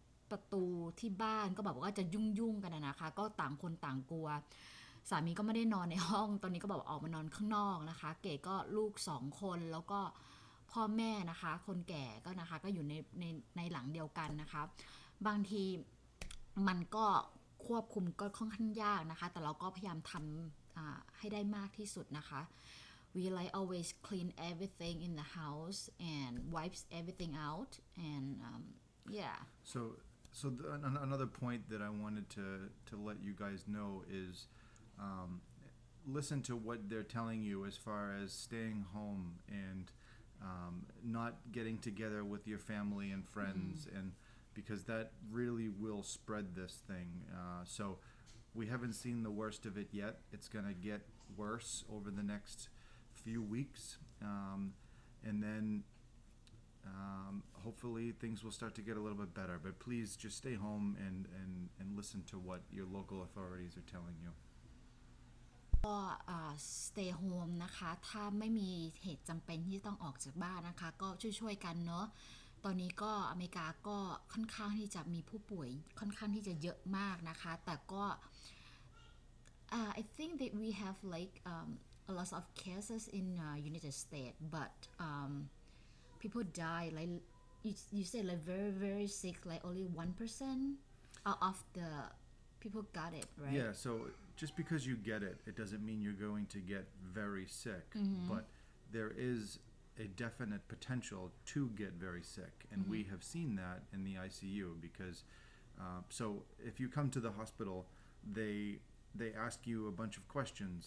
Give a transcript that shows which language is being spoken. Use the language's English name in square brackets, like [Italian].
[Thai] ประตูที่บ้านก็แบบว่าจะยุ่งกันนะคะก็ต่างคนต่างกลัวสามีก็ไม่ได้นอนในห้องตอนนี้ก็แบบออกมานอนข้างนอกนะคะเกดก็ลูก2คนแล้วก็พ่อแม่นะคะคนแก่ก็นะคะก็อยู่ในหลังเดียวกันนะคะบางทีมันก็ควบคุมก็ค่อนข้างยากนะคะแต่เราก็พยายามทำให้ได้มากที่สุดนะคะ [English] we like always clean everything in the house and wipes everything out and yeah Another point that I wanted to let you guys know is listen to what they're telling you as far as staying home and not getting together with your family and friends and because that really will spread this thing. So we haven't seen the worst of it yet. It's going to get worse over the next few weeks. And then hopefully things will start to get a little bit better. But please just stay home and listen to what your local authorities are telling you. [Thai] ก็ [English] stay home [Thai] นะคะถ้าไม่มีเหตุจำเป็นที่ต้องออกจากบ้านนะคะก็ช่วยกันเนาะตอนนี้ก็อเมริกาก็ค่อนข้างที่จะมีผู้ป่วยค่อนข้างที่จะเยอะมากนะคะแต่ก็ [English] I think that we have like a lot of cases in United States but people die like you say like very sick like only 1% of the people got it right Yeah, so just because you get it, it doesn't mean you're going to get very sick, but there is a definite potential to get very sick, and we have seen that in the ICU because so if you come to the hospital, they ask you a bunch of questions.